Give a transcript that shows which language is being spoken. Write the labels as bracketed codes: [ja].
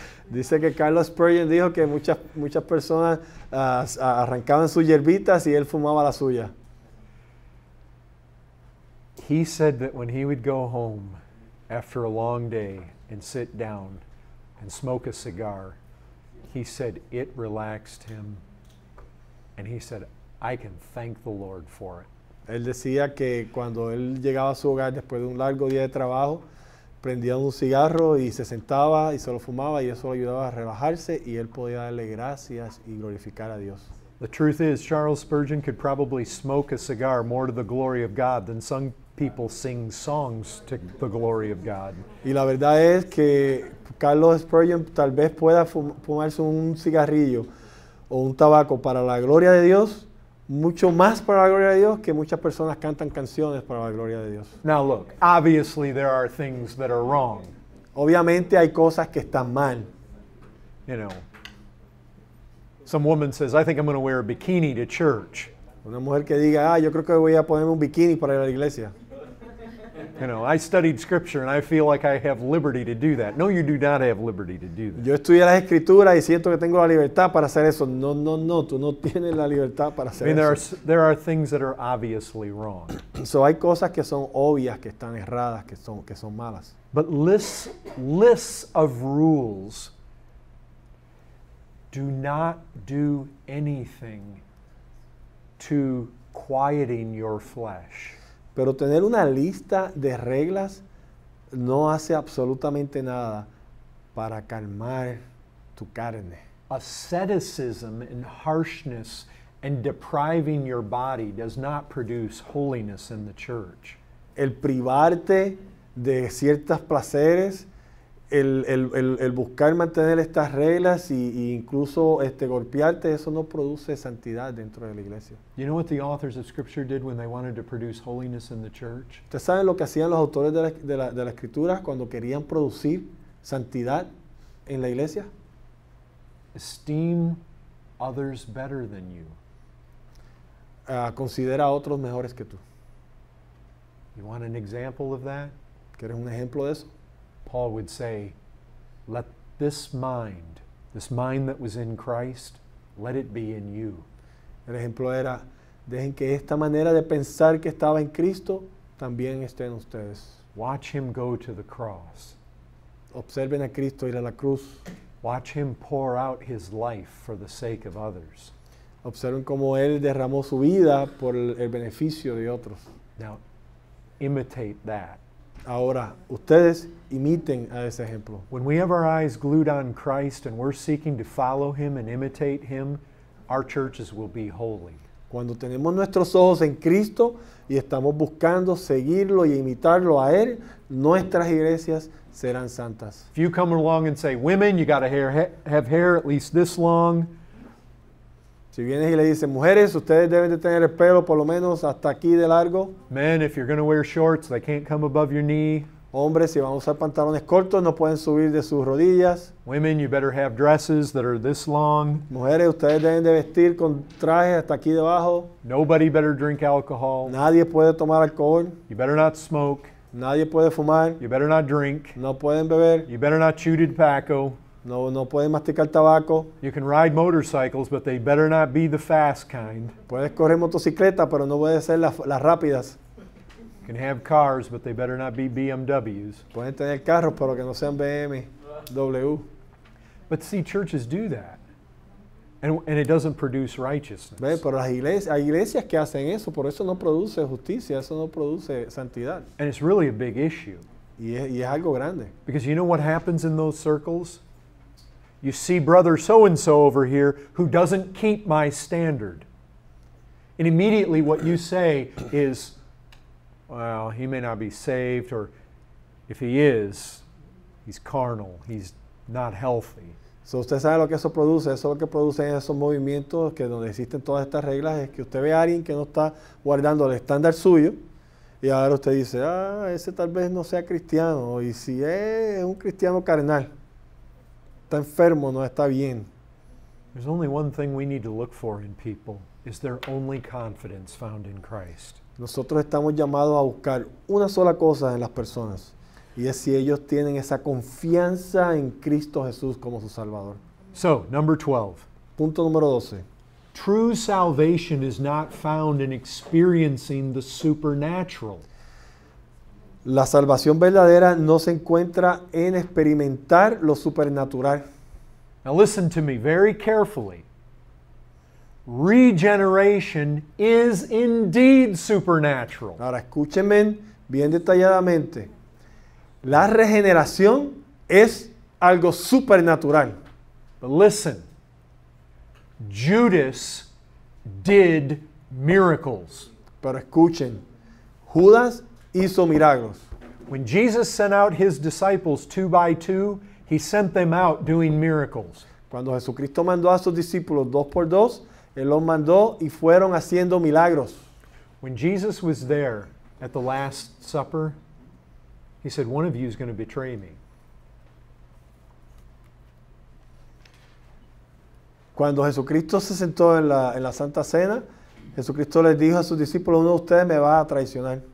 [es] Dice que Carlos Spurgeon dijo que muchas personas arrancaban sus hierbitas y él fumaba la suya. [en] He said that when he would go home after a long day and sit down and smoke a cigar, he said it relaxed him. And he said, I can thank the Lord for it. [es] Él decía que cuando él llegaba a su hogar después de un largo día de trabajo, prendía un cigarro y se sentaba y se lo fumaba y eso lo ayudaba a relajarse y él podía darle gracias y glorificar a Dios. [en] The truth is, Charles Spurgeon could probably smoke a cigar more to the glory of God than some people sing songs to the glory of God. [es] Y la verdad es que Carlos Spurgeon tal vez pueda fumarse un cigarrillo o un tabaco para la gloria de Dios, mucho más para la gloria de Dios que muchas personas cantan canciones para la gloria de Dios. [en] Now look, obviously there are things that are wrong. [es] Obviamente hay cosas que están mal. [en] You know, some woman says, I think I'm going to wear a bikini to church. [es] Una mujer que diga, yo creo que voy a ponerme un bikini para ir a la iglesia. [en] You know, I studied scripture and I feel like I have liberty to do that. No, you do not have liberty to do that. [es] Yo estudié las escrituras y siento que tengo la libertad para hacer eso. No, tú no tienes la libertad para [en] I [es] hacer [en] mean, [es] eso. [en] there are things that are obviously wrong. [es] So, hay cosas que son obvias, que están erradas, que son malas. [en] But lists of rules do not do anything to quieting your flesh. [es] Pero tener una lista de reglas no hace absolutamente nada para calmar tu carne. [en] Asceticism and harshness and depriving your body does not produce holiness in the church. [es] El privarte de ciertos placeres, el buscar mantener estas reglas y incluso golpearte, eso no produce santidad dentro de la iglesia. [en] You know what the authors of Scripture did when they wanted to produce holiness in the church? [es] ¿Ustedes saben lo que hacían los autores de la Escritura cuando querían producir santidad en la iglesia? [en] Esteem others better than you. [es] Considera a otros mejores que tú. [en] You want an example of that? [es] ¿Quieres un ejemplo de eso? [en] Paul would say, let this mind that was in Christ, let it be in you. [es] El ejemplo era, dejen que esta manera de pensar que estaba en Cristo también esté en ustedes. [en] Watch him go to the cross. [es] Observen a Cristo ir a la cruz. [en] Watch him pour out his life for the sake of others. [es] Observen cómo Él derramó su vida por el beneficio de otros. [en] Now, imitate that. [es] Ahora, ustedes imiten a ese ejemplo. [en] When we have our eyes glued on Christ and we're seeking to follow Him and imitate Him, our churches will be holy. [es] Cuando tenemos nuestros ojos en Cristo y estamos buscando seguirlo y imitarlo a Él, nuestras iglesias serán santas. [en] If you come along and say, women, you got to have hair at least this long, [es] Si vienes y le dices, mujeres, ustedes deben de tener el pelo por lo menos hasta aquí de largo. [en] men, if you're going to wear shorts, they can't come above your knee. [es] Hombres, si van a usar pantalones cortos, no pueden subir de sus rodillas. [en] Women, you better have dresses that are this long. [es] Mujeres, ustedes deben de vestir con trajes hasta aquí debajo. [en] Nobody better drink alcohol. [es] Nadie puede tomar alcohol. [en] You better not smoke. [es] Nadie puede fumar. [en] You better not drink. [es] No pueden beber. [en] You better not chew tobacco. [es] No pueden masticar tabaco. [en] You can ride motorcycles, but they better not be the fast kind. [es] Puedes correr motocicleta, pero no pueden ser las rápidas. [en] You can have cars, but they better not be BMWs. [es] Pueden tener carros, pero que no sean BMW. [en] But see, churches do that. And it doesn't produce righteousness. [es] ¿Ve? Pero hay iglesias que hacen eso, por eso no produce justicia, eso no produce santidad. [en] And it's really a big issue. [es] Y es algo grande. [en] Because you know what happens in those circles? You see brother so-and-so over here who doesn't keep my standard. And immediately what you say is, well, he may not be saved, or if he is, he's carnal, he's not healthy. [es] So, usted sabe lo que eso produce. Eso lo que producen esos movimientos que donde existen todas estas reglas es que usted ve a alguien que no está guardando el estándar suyo y ahora usted dice, ese tal vez no sea cristiano, y si es un cristiano carnal, está enfermo, no está bien. [en] There's only one thing we need to look for in people, is their only confidence found in Christ. [es] Nosotros estamos llamados a buscar una sola cosa en las personas, y es si ellos tienen esa confianza en Cristo Jesús como su Salvador. [en] So, number 12. [es] Punto número 12. [en] True salvation is not found in experiencing the supernatural. [es] La salvación verdadera no se encuentra en experimentar lo supernatural. [en] Now listen to me very carefully. Regeneration is indeed supernatural. [es] Ahora escúchenme bien detalladamente. La regeneración es algo supernatural. [en] But listen, Judas did miracles. [es] Pero escuchen, Judas hizo milagros. [en] When Jesus sent out his disciples 2 by 2, he sent them out doing miracles. [es] Cuando Jesucristo mandó a sus discípulos 2 por 2, Él los mandó y fueron haciendo milagros. [en] When Jesus was there at the Last Supper, he said, one of you is going to betray me. [es] Cuando Jesucristo se sentó en la Santa Cena, Jesucristo les dijo a sus discípulos, uno de ustedes me va a traicionar.